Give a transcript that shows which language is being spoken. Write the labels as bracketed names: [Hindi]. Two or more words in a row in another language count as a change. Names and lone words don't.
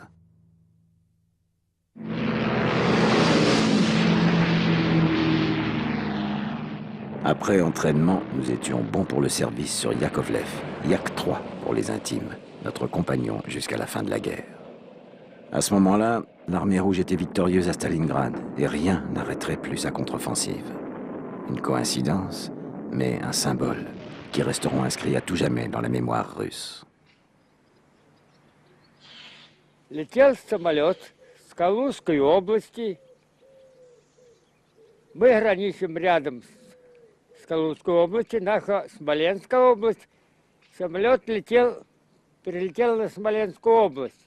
[French] Après entraînement, nous étions bons pour le service sur Yakovlev, Yak 3 pour les intimes, notre compagnon jusqu'à la fin de la guerre. À ce moment-là, l'armée rouge était victorieuse à Stalingrad et rien n'arrêterait plus sa contre-offensive. Une coïncidence, mais un symbole qui resteront inscrits à tout jamais dans la mémoire russe. [Russian] Летел самолет с Калужской области. Мы граничим рядом с Калужской областью, наша Смоленская область. Самолет перелетел на Смоленскую область.